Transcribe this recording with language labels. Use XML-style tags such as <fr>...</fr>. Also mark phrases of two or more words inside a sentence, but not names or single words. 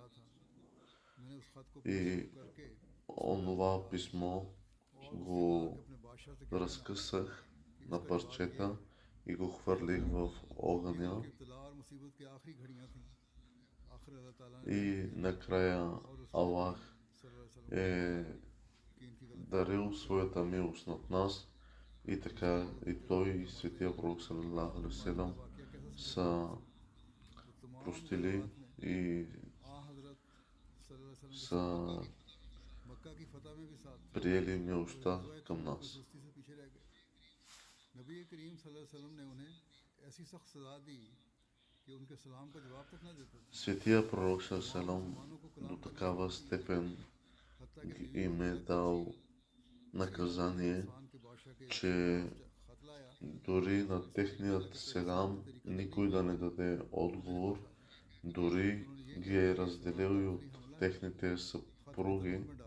<bg>И онова писмо го разкъсах на парчета и го хвърлих в огъня. И накрая Аллах е дарил своята милост над нас и така и той и светия пророк</bg> <ar>صلى الله عليه وسلم</ar> <bg>са простили и са приели милостта към нас. Светия пророк салалаху до такава степен им е дал наказание, че дори на техният селам никой да не даде отговор, дори ги е разделил и от техните съпруги.</bg>